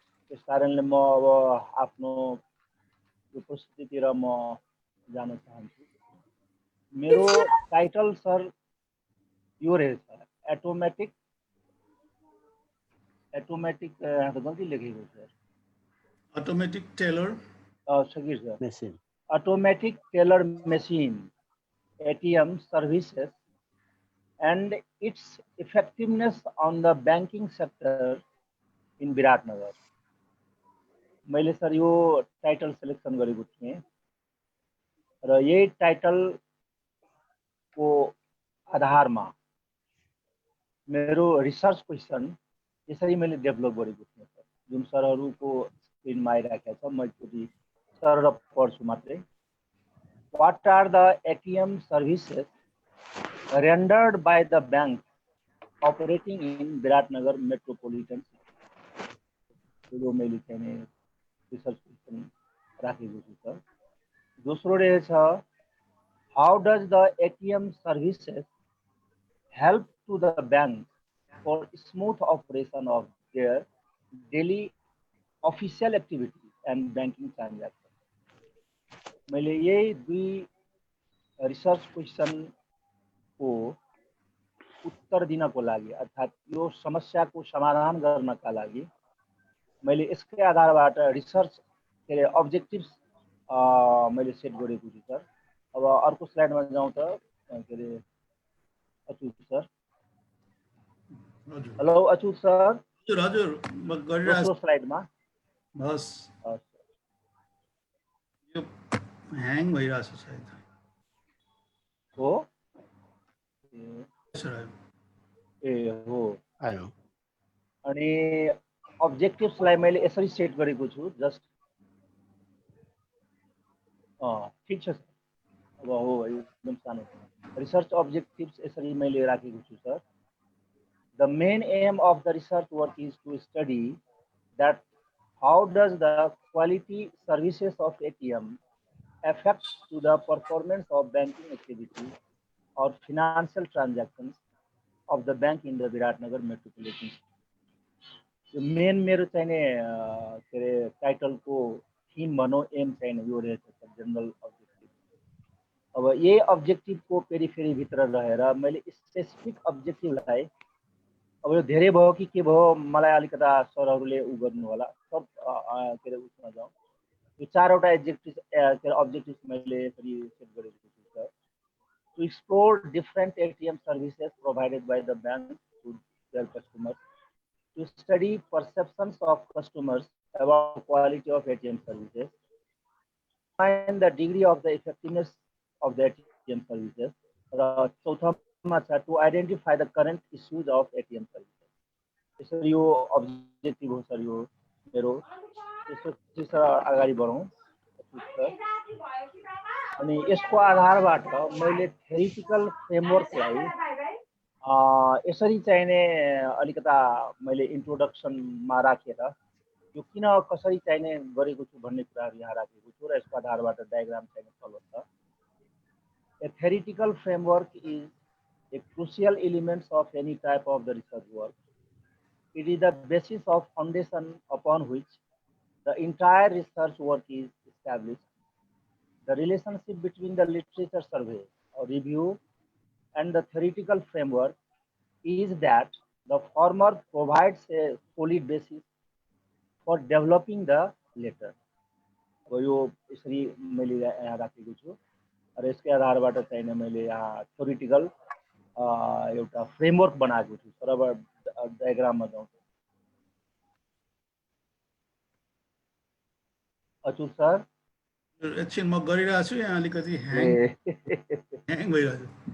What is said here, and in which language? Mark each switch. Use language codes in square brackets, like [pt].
[ne] त्यस कारणले म अब आफ्नो यो प्रस्तुतितिर म जान चाहन्छु। मेरो टाइटल सर यो रहेछ एटोमेटिक यहाँ त गल्ती लेखेको छ [en] automatic teller [ne] सकिर sir [en] Machine automatic teller machine ATM services and its effectiveness on the banking sector in Biratnagar. [ne] मैले सर यो टाइटल सेलेक्सन गरेको थिएँ र यही टाइटलको आधारमा मेरो रिसर्च क्वेसन यसरी मैले डेभलप गरेको थिएँ सर, जुन सरहरूको स्क्रिनमा आइराखेको छ। म एकचोटि सर पढ्छु मात्रै। [en] What are the ATM services rendered by the bank operating in Viratnagar metropolitan city? [ne] यो मैले चाहिँ रिसर्च क्वेसन राखेको छु सर। दोस्रो रहेछ [en] how does the ATM services help to the bank for smooth operation of their daily official activities and banking transactions? [ne] मैले यही दुई रिसर्च क्वेसनको उत्तर दिनको लागि अर्थात् यो समस्याको समाधान गर्नका लागि मैले यसकै आधारबाट रिसर्च के अरे अब्जेक्टिभ्स मैले सेट गरेको छु सर। अब अर्को स्लाइडमा जाउँ त के अरे Achyut sir. Hello Achyut sir. हजुर हजुर म गरिरहेको दोस्रो स्लाइडमा बस यो ह्याङ भइरहेछ सायद हो ए हो आयो। अनि अब्जेक्टिभ्सलाई मैले यसरी सेट गरेको छु जस्ट ठिक छ सर। अब हो एकदम सानो रिसर्च अब्जेक्टिभ्स यसरी मैले राखेको छु sir. [en] The main aim of the research work is to study that how does the quality services of ATM affect to the performance of banking activities or financial transactions of the bank in the Viratnagar metropolitan city. [ne] यो main मेरो चाहिने के अरे टाइटलको theme भनौँ am चाहिने यो रहेछ sir, general objective. अब यही अब्जेक्टिभको पेरिफेरीभित्र रहेर मैले स्पेसिफिक अब्जेक्टिभलाई अब यो धेरै भयो कि के भयो मलाई अलिकता सरहरूले उ गर्नु होला। सब के अरे उसमा जाउँ। यो चारवटा अब्जेक्टिभ्स मैले यसरी सेट गरेको छु sir. [en] To explore different ATM services provided by the bank to their customers, to study perceptions of customers about the quality of ATM services, find the degree of the effectiveness of the ATM services, to identify the current issues of ATM services. [ne] यसरी यो objective हो sir यो मेरो। त्यसपछि sir अगाडि बढौँ अनि यसको आधारबाट मैले थ्योरिटिकल फ्रेमवर्कलाई यसरी चाहिने अलिकता मैले इन्ट्रोडक्सनमा राखेर यो किन कसरी चाहिने गरेको छु भन्ने कुराहरू यहाँ राखेको छु र यसको आधारबाट डायग्राम चाहिने फलो छ। [en] A theoretical framework is a crucial element of any type of the research work. It is the basis of foundation upon which the entire research work is established. The relationship between the literature survey or review and the theoretical framework is that the former provides a solid basis for developing the latter. [ne] यो यसरी मैले यहाँ राखेको छु र यसकै आधारबाट चाहिने मैले यहाँ थ्योरिटिकल एउटा फ्रेमवर्क बनाएको छु। तर अब डायग्राममा जाउँ। अच्युत सर एकछिन म गरिरहेको छु, यहाँ अलिकति ह्याङ भइरहेको छ।